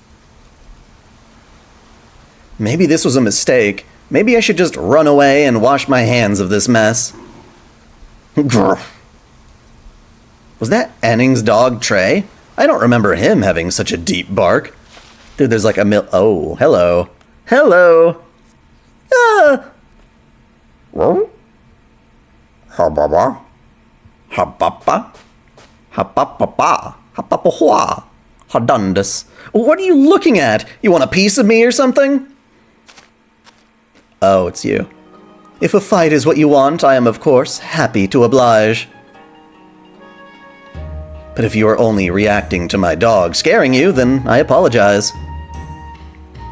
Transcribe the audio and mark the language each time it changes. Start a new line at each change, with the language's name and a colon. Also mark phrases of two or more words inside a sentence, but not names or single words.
English: Maybe this was a mistake. Maybe I should just run away and wash my hands of this mess. Grr. Was that Anning's dog, Trey? I don't remember him having such a deep bark. Dude, there's like a oh, hello. Hello! Ah! Ha-ba-ba. Ha-ba-ba. Ha-ba-ba-ba. Ha-ba-ba-hua. Hadundus. What are you looking at? You want a piece of me or something? Oh, it's you. If a fight is what you want, I am, of course, happy to oblige. But if you are only reacting to my dog scaring you, then I apologize.